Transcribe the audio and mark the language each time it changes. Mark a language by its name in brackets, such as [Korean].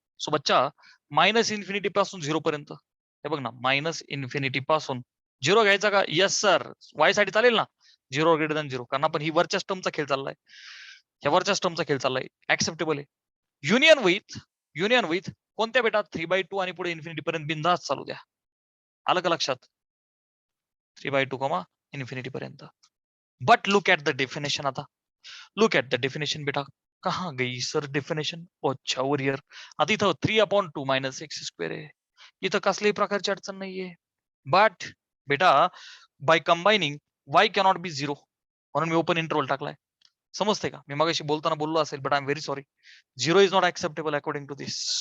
[Marathi] So बच्चा, -∞ पासून 0 पर्यंत, हे बघ ना, -∞ पासून 0 घ्यायचा का, यस सर, y साठी चालेल ना, 0 ग्रेटर दॅन 0, कारण आपण ही वरच्या टर्मचा खेळ चाललाय, ह्या वरच्या टर्मचा खेळ चाललाय, ऍक्सेप्टेबल आहे. युनियन विथ कोणत्या बेटा, 3/2 आणि पुढे इन्फिनिटी पर्यंत बिंदास चालू द्या. आलं का लक्षात, 3/2 इन्फिनिटी पर्यंत. [English] But look at the definition. आता look at the definition बेटा, [Hindi] कहाँ गई सर डेफिनेशन, अच्छा [English] ओरियर. [Marathi] आता इथं 3/2 - x² आहे, इथं कसल्याही प्रकारची अडचण नाहीये. [English] but बेटा, by combining y cannot be 0, [Marathi] म्हणून मी ओपन इंटरवल टाकलाय. समजते का, मी मगाशी बोलताना बोललो असेल, [English] But I am very sorry, 0 is not acceptable according to this.